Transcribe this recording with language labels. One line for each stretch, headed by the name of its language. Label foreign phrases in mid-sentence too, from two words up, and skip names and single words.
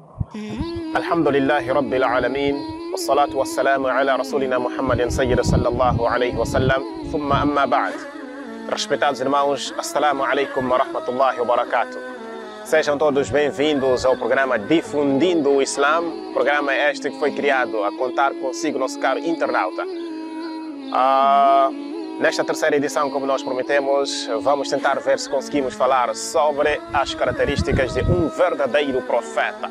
Arabic: الحمد لله رب العالمين والصلاة والسلام على رسولنا محمد سيد صلى الله عليه وسلم ثم أما بعد.
Portuguese: Respeitados irmãos,
Arabic: السلام عليكم ورحمة الله وبركاته.
Portuguese: Sejam todos bem-vindos ao programa Difundindo o Islã, programa este que foi criado a contar consigo, nosso caro internauta. Nesta terceira edição, como nós prometemos, vamos tentar ver se conseguimos falar sobre as características de um verdadeiro profeta.